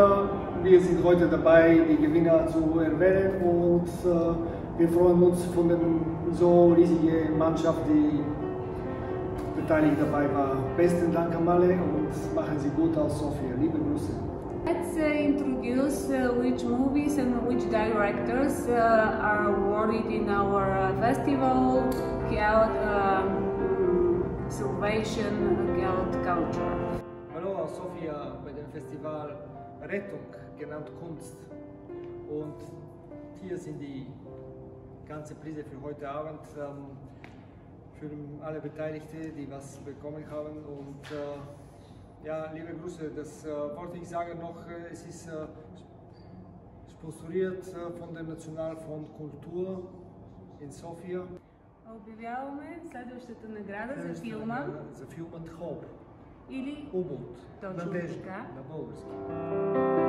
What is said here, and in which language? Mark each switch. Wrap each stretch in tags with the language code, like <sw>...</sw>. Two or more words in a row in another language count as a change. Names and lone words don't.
<de>Wir sind heute dabei, die Gewinner zu erwähnen und wir freuen uns von der so riesigen Mannschaft, die beteiligt dabei war. Besten Dank an alle und machen Sie gut aus Sofia. Liebe Grüße.</de> <en>Let's introduce which movies and which directors are awarded in our festival called Salvation Called Culture.</en> <de>Hallo aus Sofia bei dem Festival Rettung, genannt Kunst. Und hier sind die ganzen Preise für heute Abend für alle Beteiligten, die was bekommen haben. Und ja, liebe Grüße, das wollte ich sagen noch, es ist sponsoriert von dem Nationalfonds Kultur in Sofia.</de> <bg>Обявяваме следващата награда за филма. За филмът Хоп. Или Обут. точно Надежда така. на български.</bg>